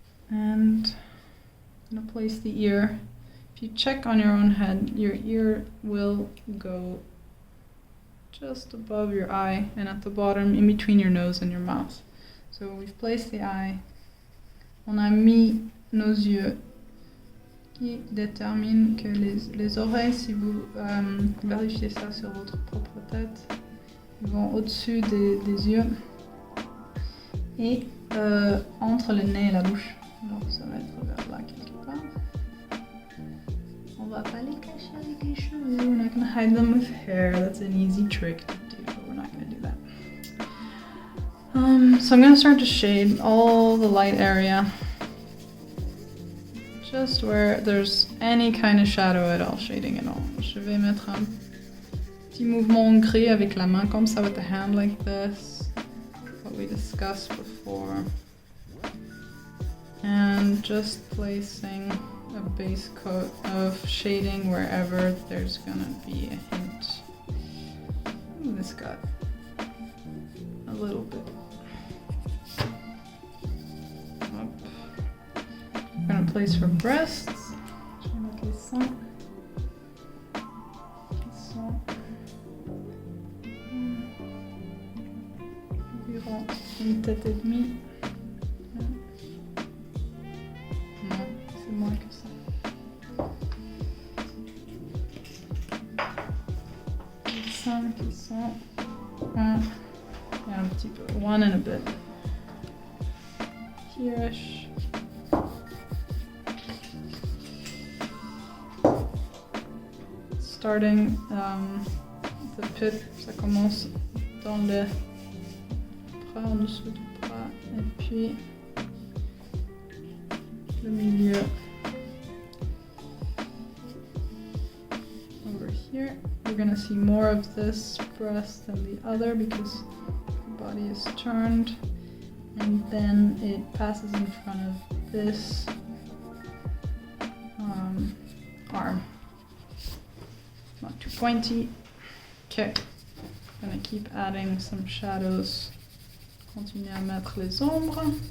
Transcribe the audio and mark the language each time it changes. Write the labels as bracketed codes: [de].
[en] And I'm going to place the ear. If you check on your own head, your ear will go just above your eye and at the bottom, in between your nose and your mouth. So we've placed the eye. [fr] On a mis nos yeux qui déterminent que les oreilles, si vous vérifiez ça sur votre propre tête, ils vont au-dessus des yeux et entre le nez et la bouche. Donc ça va être vers là quelque part. On va pas les cacher avec les cheveux. [en] We're not going to hide them with hair. That's an easy trick to do, but we're not going to do that. So I'm going to start to shade all the light area. Just where there's any kind of shadow at all, shading at all. [fr] Je vais mettre un petit mouvement gris avec la main, comme ça, [en] with the hand like this. What we discussed before. And just placing a base coat of shading wherever there's gonna be a hint. Ooh, this got a little bit up. different place for breasts. [fr] Je vais mettre les seins. Qui sont environ une tête et demie. Non, c'est moins que ça. Les seins qui sont un petit peu, [en] one and a bit. Here-ish. Starting the pit, [fr] ça commence dans le bras, en dessous du bras, et puis le milieu. [en] Over here, we're gonna see more of this breast than the other because the body is turned, and then it passes in front of this arm. Not too pointy. Okay, gonna keep adding some shadows. [fr] Continuer à mettre les ombres.